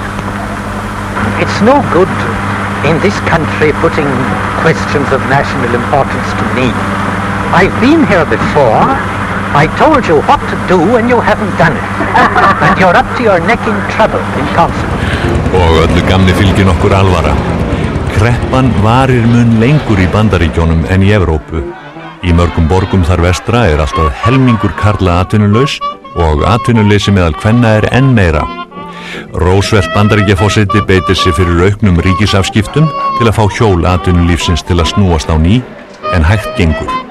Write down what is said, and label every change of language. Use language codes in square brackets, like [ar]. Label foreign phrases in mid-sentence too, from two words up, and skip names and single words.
[en] It's no good in this country putting questions of national importance to me. I've been here before. I told you what to do and you haven't done it. And you're up to your neck in trouble in consequence. [is] Og öllu gamni fylgir nokkur alvara. Kreppan varir mun lengur í Bandaríkjunum en í Evrópu. Í mörgum borgum þar vestra alltaf helmingur karla atvinnulaus og atvinnuleysi meðal kvenna enn meira. Roosevelt Bandaríkjaforseti beitir sig fyrir auknum ríkisafskiptum til að fá hjól atvinnulífsins til að snúast á ný, en hægt gengur.